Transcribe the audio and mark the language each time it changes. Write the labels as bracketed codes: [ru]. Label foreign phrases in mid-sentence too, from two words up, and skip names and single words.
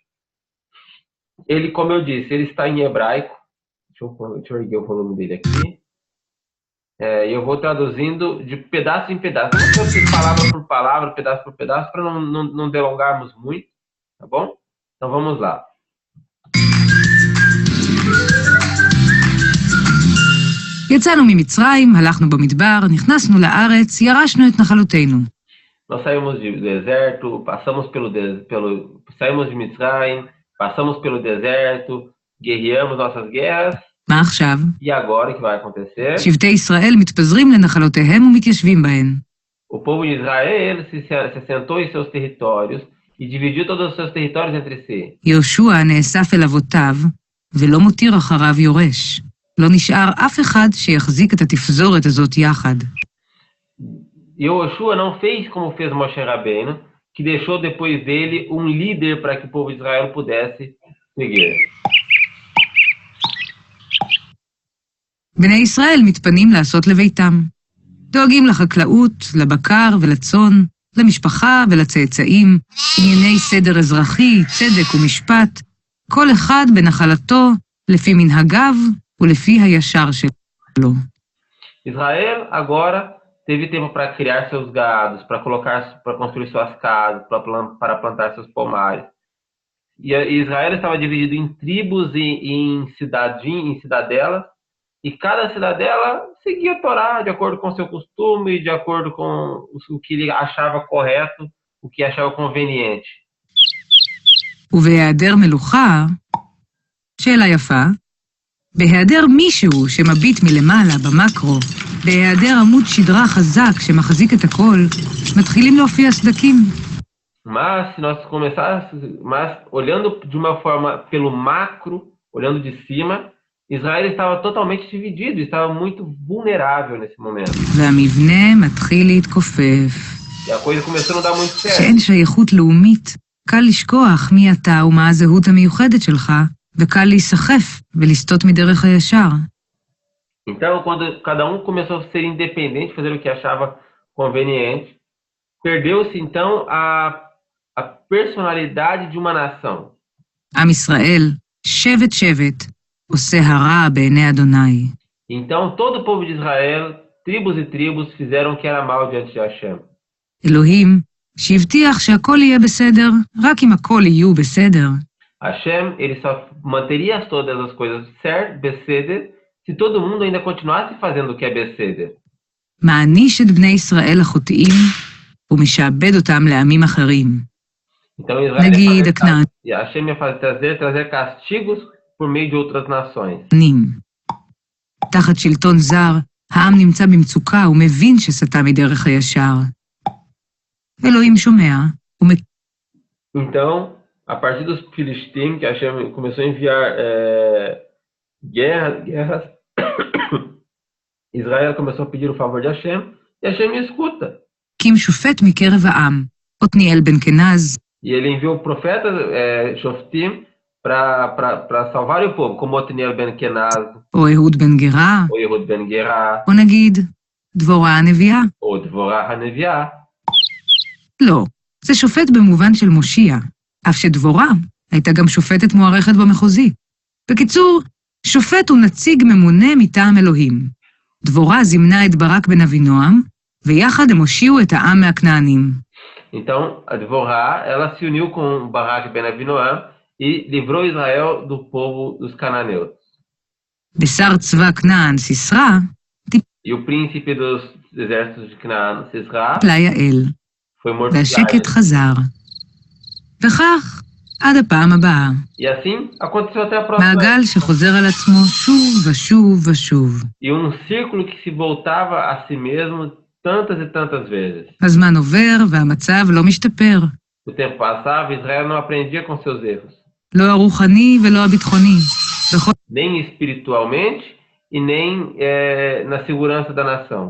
[pt] Ele, como eu disse, ele está em hebraico. Deixa eu erguer o volume dele aqui. E eu vou traduzindo de pedaço em pedaço. Não vou ser palavra por palavra, pedaço por pedaço, para não delongarmos muito, tá bom? Então vamos lá. [he] יצאנו ממצרים, הלכנו במדבר, נכנסנו לארץ, ירשנו את נחלותינו. [pt] Nós saímos do deserto, saímos de Mitzrayim, passamos pelo deserto, guerreamos nossas guerras. [he] מה עכשיו? [pt] E agora o que vai acontecer? [he] שבטי ישראל מתפזרים לנחלותיהם ומתיישבים בהן. [pt] O povo de Israel se assentou em seus territórios e dividiu todos os seus territórios entre si. [he] יהושע נאסף אל אבותיו, ולא מותיר אחריו יורש. לא נשאר אף אחד שיחזיק את התפזורת הזאת יחד. [pt] Yoshua não fez como fez Moshe Rabbeinu, que deixou depois dele um líder para que o povo de Israel pudesse seguir. [he] בני ישראל מתפנים לעשות לביתם. דואגים לחקלאות, לבקר ולצאן, למשפחה ולצאצאים, ענייני סדר אזרחי, צדק ומשפט, כל אחד בנחלתו, לפי מנהגיו ולפי הישר שלו. [pt] Israel agora teve tempo para criar seus gados, para construir suas casas, para plantar seus pomares. E Israel estava dividido em tribos e em cidadelas, e cada cidadela seguia a Torá de acordo com o seu costume, de acordo com o que ele achava correto, o que achava conveniente. [he] ובהיעדר מלוכה, שאלה יפה, בהיעדר מישהו שמביט מלמעלה במקרו, בהיעדר עמוד שדרה חזק שמחזיק את הכל, מתחילים להופיע סדקים. [pt] Mas se nós começássemos, olhando de uma forma pelo macro, olhando de cima, Israel estava totalmente dividido, estava muito vulnerável nesse momento. [he] והמבנה מתחיל להתכופף. [pt] E a coisa começou a não dar muito certo. [he] שאין שייכות לאומית, קל לשכוח מי אתה ומה הזהות המיוחדת שלך, וקל להיסחף ולסטות מדרך הישר. [pt] Então, quando cada um começou a ser independente, fazer o que achava conveniente, perdeu-se então a personalidade de uma nação. [he] עם ישראל, שבט שבט, עושה הרע בעיני אדוני. [pt] Então, todo o povo de Israel, tribos e tribos, fizeram o que era mal diante de Hashem. [he] אלוהים, שהבטיח שהכל יהיה בסדר, רק אם הכל יהיו בסדר. [pt] Hashem, ele só manteria todas as coisas certas, beseder, se todo mundo ainda continuasse fazendo o que é beseder. [he] מעניש את בני ישראל החוטאים, ומשעבד אותם לעמים אחרים. [pt] Então, Israel Hashem ia trazer castigos por meio de outras nações. [he] תחת שלטון זר, העם נמצא במצוקה ומבין שסטה מדרך הישר. אלוהים שומע. [pt] Então, a partir dos filisteus, que Hashem começou a enviar guerras, Israel começou a pedir o favor de Hashem, e Hashem escuta. [he] קים שופט מקרב העם, עתניאל בן כנז. [pt] E ele enviou profetas, Shoftim, para salvar o povo, como Otniel ben Kenaz, [he] או אהוד בן גרה, [pt] ou Ehud ben Gera, [he] או נגיד, דבורה הנביאה. [pt] ou Dvorah הנביאה. [he] לא, זה שופט במובן של מושיע, אף שדבורה הייתה גם שופטת מוערכת במחוזי. בקיצור, שופט הוא נציג ממונה מטעם אלוהים. דבורה זימנה את ברק בן אבינועם, ויחד הם הושיעו את העם מהכנענים. [pt] Então, a Dvorah, ela se uniu com Barak ben Avinoam e livrou Israel do povo dos cananeus. [he] בשר צבא כנען, סיסרא, [pt] E o príncipe dos exércitos de Canaã, Sisra, [he] טיפלה יעל, [pt] foi morto. [he] והשקט חזר. וכך, עד הפעם הבאה. [pt] E assim aconteceu até a próxima. [he] מעגל שחוזר על עצמו שוב ושוב ושוב. [pt] E círculo que se voltava a si mesmo tantas e tantas vezes. [he] הזמן עובר והמצב לא משתפר. [pt] O tempo passava, Israel não aprendia com seus erros. [he] לא הרוחני ולא הביטחוני. [pt] Nem espiritualmente e nem na segurança da nação.